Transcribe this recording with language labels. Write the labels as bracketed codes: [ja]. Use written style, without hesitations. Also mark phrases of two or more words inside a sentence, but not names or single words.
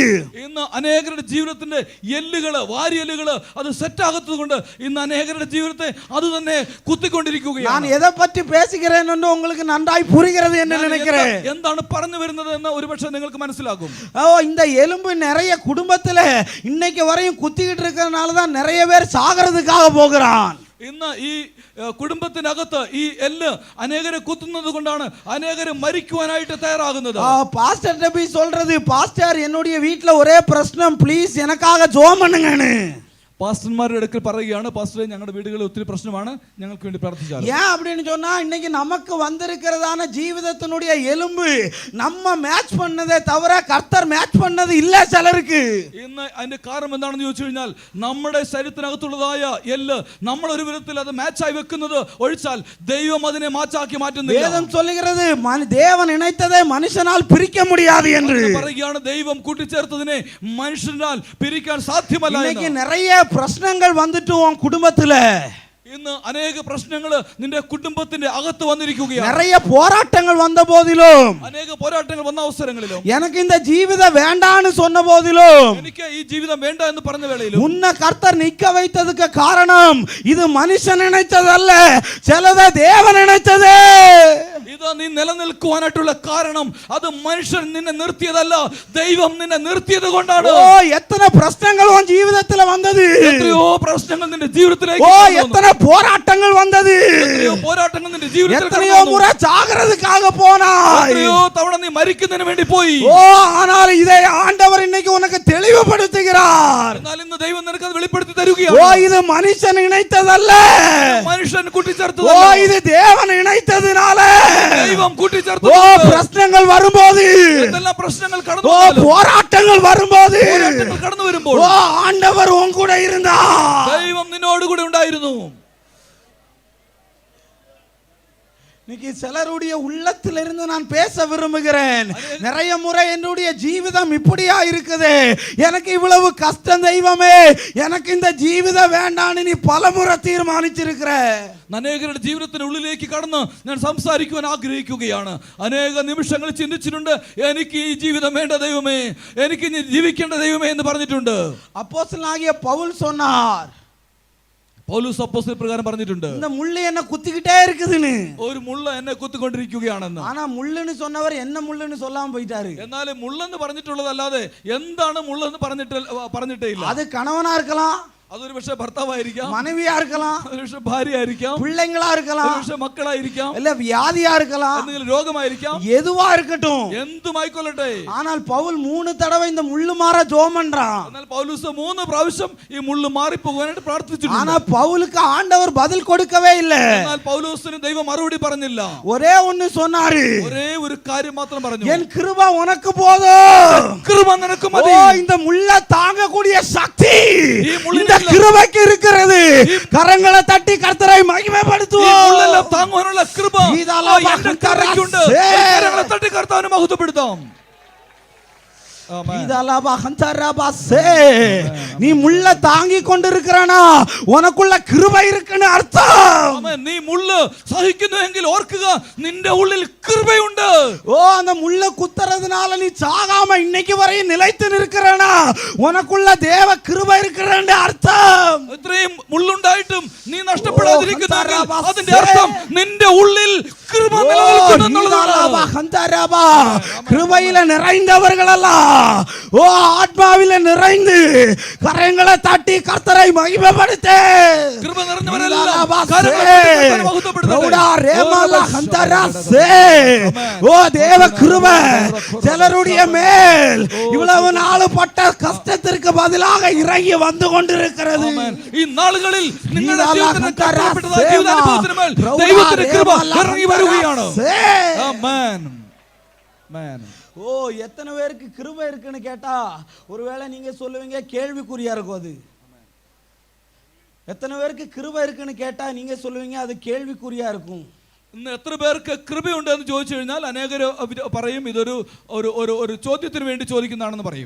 [ml] ഇന്ന് അനേകരുടെ ജീവിതത്തിന്റെ എല്ലുകള് വാരിയെല്ലുകള് അത് സെറ്റ് ആകാത്തത് കൊണ്ട് ഇന്ന് അനേകരുടെ ജീവിതത്തെ അത് തന്നെ കുത്തിക്കൊണ്ടിരിക്കുകയാണ്. [ta] ഞാൻ എதை പറ്റി பேசுகிறேன் என்று உங்களுக்கு நன்றாய் புரிகிறது என்று நினைக்கிறேன். [ml] എന്താണ് പറഞ്ഞു വരുന്നത് എന്ന് ഒരുപക്ഷെ നിങ്ങൾക്ക് മനസ്സിലാകും. [ta] இந்த எலும்பு நிறைய குடும்பத்துல இன்னைக்கு வரையும் குத்திக்கிட்டு இருக்கறனால தான் நிறைய பேர் சாகிறதுக்காக போகிறான். [ml] ഇന്ന് ഈ കുടുംബത്തിനകത്ത് ഈ എല്ല് അനേകരെ കുത്തുന്നത് കൊണ്ടാണ് അനേകരെ മരിക്കുവാനായിട്ട് തയ്യാറാകുന്നത്. [ta] பாஸ்டர் போய் சொல்றது, பாஸ்டர் என்னுடைய வீட்ல ஒரே பிரச்சனை, ப்ளீஸ் எனக்காக ஜெபம் பண்ணுங்கன்னு. [ml] പാസ്റ്റർമാരുടെ അടുക്കൽ പറയുകയാണ്, പാസ്റ്ററെ ഞങ്ങളുടെ വീടുകളിൽ ഒത്തിരി പ്രശ്നമാണ്, ഞങ്ങൾക്ക് വേണ്ടി പ്രാർത്ഥിച്ചാൽ. [ta] ஏன் அப்படின்னு சொன்னா இன்னைக்கு நமக்கு வந்திருக்கிறதான ஜீவிதத்தினுடைய எலும்பு நம்ம மேட்ச் பண்ணதே தவிர கர்த்தர் மேட்ச் பண்ணது இல்ல சிலருக்கு. [ml] ഇന്ന് അതിന്റെ കാരണം എന്താണെന്ന് ചോദിച്ചു കഴിഞ്ഞാൽ നമ്മുടെ ശരീരത്തിനകത്തുള്ളതായ എല്ല് നമ്മൾ ഒരു വിധത്തിൽ അത് മാച്ചായി വെക്കുന്നത് ഒഴിച്ചാൽ ദൈവം അതിനെ മാച്ചാക്കി മാറ്റുന്നില്ല. [ta] வேதம் சொல்லுகிறது தேவன் இணைத்ததை மனுஷனால் பிரிக்க முடியாது என்று. [ml] പറയുകയാണ് ദൈവം കൂട്ടിച്ചേർത്തതിനെ മനുഷ്യനാൽ പിരിക്കാൻ സാധ്യമല്ല. [ta] இன்னைக்கு நிறைய பிரச்சனைகள் வந்துட்டு உன் குடும்பத்துல, [ml] ഇന്ന് അനേക പ്രശ്നങ്ങൾ നിന്റെ കുടുംബത്തിന്റെ അകത്ത് വന്നിരിക്കുകയാണ്. [ta] நிறைய போராட்டங்கள் வந்த போதிலும், [ml] അനേക പോരാട്ടങ്ങൾ വന്ന അവസരങ്ങളിലും, [ta] எனக்கு இந்த ஜீவிதம் வேண்டான்னு சொன்ன போதிலும், [ml] എനിക്ക് ഈ ജീവിതം വേണ്ട എന്ന് പറഞ്ഞ വേളയിലും [ta] உன்னை கர்த்தர் நிக்க வைத்ததுக்கு காரணம் இது மனுஷன் நினைத்ததல்ல, சிலதை தேவன் நினைத்தது. [ml] ഇത് നീ നിലനിൽക്കുവാനായിട്ടുള്ള കാരണം അത് മനുഷ്യൻ നിന്നെ നിർത്തിയതല്ല, ദൈവം നിന്നെ നിർത്തിയത് കൊണ്ടാണ്. [ta] ஓ எத்தனை பிரச்சனைகள் உன் ஜீவிதத்துல வந்தது, [ml] എത്രയോ പ്രശ്നങ്ങൾ നിന്റെ ജീവിതത്തിലേക്ക് ஓ വന്നു. [ta] எத்தனை போராட்டங்கள் வந்தது, [ml] എത്രയോ പോരാട്ടങ്ങൾ നിന്റെ ജീവിതത്തിൽ [ta] எத்தனையோ முறை சாகிறதுக்காக போனாய், [ml] എത്രയോ തവണ നീ മരിക്കുന്നതിന് വേണ്ടി പോയി. [ta] ஓ ஆனால் இதை ஆண்டவர் இன்னைக்கு உனக்கு தெளிவுபடுத்துகிறார். [ml] എന്നാൽ ഇന്ന് ദൈവം നിനക്ക് അത് വെളിപ്പെടുത്തി ஓ തരുകയാണ്. [ta] இது மனுஷன் இணைத்ததல்ல, [ml] മനുഷ്യൻ ஓ കൂട്ടിച്ചേർത്തതല്ല, [ta] இது தேவன் இணைத்ததுனால. [ml] ദൈവം ஓ കൂട്ടിച്ചേർത്തത്. [ta] பிரச்சனைகள் வரும்போது, [ml] എന്തെല്ലാം പ്രശ്നങ്ങൾ ஓ കടന്നു വന്നാലും, [ta] போராட்டங்கள் வரும்போது, [ml] പോരാട്ടങ്ങൾ കടന്നു വരുമ്പോൾ [ta] ஓ ஆண்டவர் உன் கூட இருந்தார். [ml] ദൈവം നിന്നോട് കൂടെ ഉണ്ടായിരുന്നു. [ta] இன்னைக்கு சிலருடைய உள்ளத்திலிருந்து நான் பேச விரும்புகிறேன். நிறைய முறை என்னுடைய ஜீவிதம் இப்படியா இருக்குது, எனக்கு இவ்வளவு கஷ்டம் தெய்வமே, எனக்கு இந்த ஜீவிதம் வேண்டான்னு நீ பலமுறை தீர்மானிச்சிருக்கிற. [ml] അനേകരുടെ ജീവിതത്തിനുള്ളിലേക്ക് കടന്ന് ഞാൻ സംസാരിക്കുവാൻ ആഗ്രഹിക്കുകയാണ്. അനേക നിമിഷങ്ങൾ ചിന്തിച്ചിട്ടുണ്ട്, എനിക്ക് ഈ ജീവിതം വേണ്ട ദൈവമേ, എനിക്ക് ഇനി ജീവിക്കേണ്ട ദൈവമേ എന്ന് പറഞ്ഞിട്ടുണ്ട്. [ta] அப்போஸ்தலனாகிய பவுல் சொன்னார், [ml] പൗലോസ് അപ്പോസ്തലൻ പ്രകാരം പറഞ്ഞിട്ടുണ്ട്, [ta] இந்த முள்ளு என்ன குத்திக்கிட்டே இருக்குதுன்னு. [ml] ഒരു മുള്ള എന്നെ കുത്തിക്കൊണ്ടിരിക്കുകയാണെന്ന്. [ta] ஆனா முள்ளுன்னு சொன்னவர் என்ன முள்ளுன்னு சொல்லாம போயிட்டாரு. [ml] എന്നാൽ മുള്ളെന്ന് പറഞ്ഞിട്ടുള്ളതല്ലാതെ എന്താണ് മുള്ളെന്ന് പറഞ്ഞിട്ടേ ഇല്ല. [ta] அது கணவனா இருக்கலாம், [ml] അതൊരു പക്ഷേ ഭർത്താവായിരിക്കാം, [ta] மனைவியா இருக்கலாம், [ml] ഒരു പക്ഷേ ഭാര്യയായിരിക്കാം, [ta] பிள்ளைங்களா [ml] ഒരു [ta] இருக்கலாம், [ml] പക്ഷേ മക്കളായിരിക്കാം, [ta] இல்ல வியாதியா இருக்கலாம், [ml] എന്തെങ്കിലും രോഗമായിരിക്കാം, [ta] எதுவா இருக்கட்டும். [ml] എന്തുമായിക്കൊള്ളട്ടെ. [ta] ஆனால் பவுல் 3 தடவை இந்த முள்ளு மாற ஜெபம் பண்றான். [ml] എന്നാൽ പൗലോസ് 3 പ്രാവശ്യം ഈ മുള്ളു മാറിപ്പോകാനായിട്ട് പ്രാർത്ഥിച്ചിട്ടുണ്ട്. [ta] ஆனா பவுலுக்கு ஆண்டவர் பதில் கொடுக்கவே இல்ல. [ml] എന്നാൽ പൗലോസിന് ദൈവം മറുപടി പറഞ്ഞില്ല. [ta] ஒரே ஒன்னு சொன்னாரு, [ml] ഒരേ ഒരു കാര്യം മാത്രം പറഞ്ഞു, [ta] என் கிருபை உனக்கு போதும். [ml] കൃപ നിനക്ക് മതി. [ta] ஓ இந்த முள்ள தாங்கக்கூடிய சக்தி [ml] ഈ മുള്ളിനെ [ta] இந்த கிருபைக்கு இருக்கிறது. கரங்களை தட்டி கர்த்தரை [ml] ഈ [ta] மகிமைப்படுத்துவோம். [ml] മുള്ളെല്ലാം താങ്ങുവാനുള്ള കൃപ ഇതാ എന്റെ കരയ്ക്കുണ്ട്. കരങ്ങളെ തട്ടി കർത്താവിനെ മഹത്വപ്പെടുത്താം. [ta] நீ முள்ள தாங்கி கொண்டிருக்கிறானா உனக்குள்ள கிருபை இருக்குன்னு அர்த்தம். [ml] നീ മുള്ള് സഹിക്കുന്നുവെങ്കിൽ ഓർക്കുക, നിന്റെ ഉള്ളിൽ കൃപയുണ്ട്. [ta] ஓ அந்த முள்ள குத்துறதுனால நீ சாகாம இன்னைக்கு வரையும் நிலைத்து நிற்கிறானா உனக்குள்ள தேவ கிருபை இருக்குன்னு அர்த்தம். [ml] ഇത്രയും മുള്ളുണ്ടായിട്ടും നീ നഷ്ടപ്പെടാതിരിക്കുന്നെങ്കിൽ അതിന്റെ അർത്ഥം നിന്റെ ഉള്ളിൽ കൃപ [ta] கிருபையில நிறைந்தவர்கள் அல்ல, ஓ ஆத்மாவில நிறைந்து கரங்களை தட்டி கர்த்தரை மகிமைப்படுத்து. [ml] കൃപ നിറഞ്ഞവരെല്ലാം [ta] ஓ தேவ கிருபை சிலருடைய மேல் இவ்வளவு நாள் பட்ட கஷ்டத்திற்கு பதிலாக இறங்கி வந்து கொண்டிருக்கிறது. [ml] ഈ നാളുകളിൽ നിങ്ങളുടെ ജീവിതത്തിൽ ദൈവത്തിന്റെ കൃപ ഇറങ്ങി വരികയാണ്. ആമേൻ. ആമേൻ. [ta] ஓ எத்தனை பேருக்கு கிருபை இருக்குன்னு கேட்டா ஒருவேளை நீங்க சொல்லுவீங்க கேள்விக்குறியா இருக்கும். அது எத்தனை பேருக்கு கிருபை இருக்குன்னு கேட்டா நீங்க சொல்லுவீங்க அது கேள்விக்குறியா இருக்கும். [ml] ഇന്ന് എത്ര പേർക്ക് കൃപയുണ്ട് എന്ന് ചോദിച്ചു കഴിഞ്ഞാൽ അനേകർ പറയും ഇതൊരു ഒരു ചോദ്യത്തിന് വേണ്ടി ചോദിക്കുന്നതാണെന്ന് പറയും.